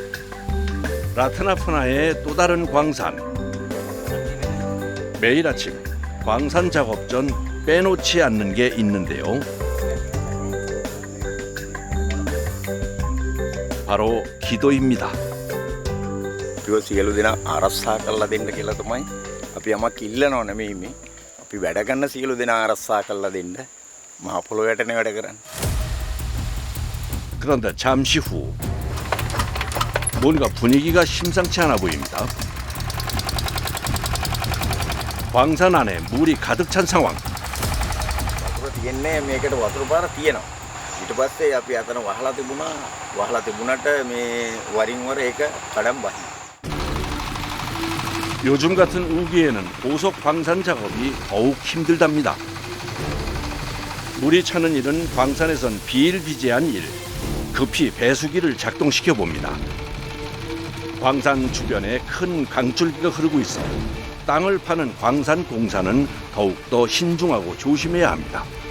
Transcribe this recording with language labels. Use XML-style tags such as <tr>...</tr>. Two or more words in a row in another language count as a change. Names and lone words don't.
<ko>라트나푸나의 또 다른 광산. 매일 아침 광산 작업 전 빼놓지 않는 게 있는데요. 바로 기도입니다.</ko> <si>අපිව සියලු දෙනා ආරක්ෂා කරලා දෙන්න කියලා තමයි අපි යමක් ඉල්ලනව නෙමෙයි මේ. අපි වැඩ කරන සියලු දෙනා ආරක්ෂා කරලා දෙන්න මහ පොළොවටනේ වැඩ කරන්නේ.</si> <ko>그런데 잠시 후 뭔가 분위기가 심상치 않아 보입니다. 광산 안에 물이 가득 찬 상황.</ko> <si>වතුර තියෙන්නේ මේකට වතුර පාර තියෙනවා. ඊට පස්සේ අපි අතන වහලා තිබුණා. වහලා තිබුණාට මේ වරින් වර ඒක කඩම් බහිනවා.</si> <ko>요즘 같은 우기에는 보석 광산 작업이 더욱 힘들답니다. 물이 차는 일은 광산에선 비일비재한 일. 급히 배수기를 작동시켜 봅니다. 광산 주변에 큰 강줄기가 흐르고 있어 땅을 파는 광산 공사는 더욱더 신중하고 조심해야 합니다.</ko>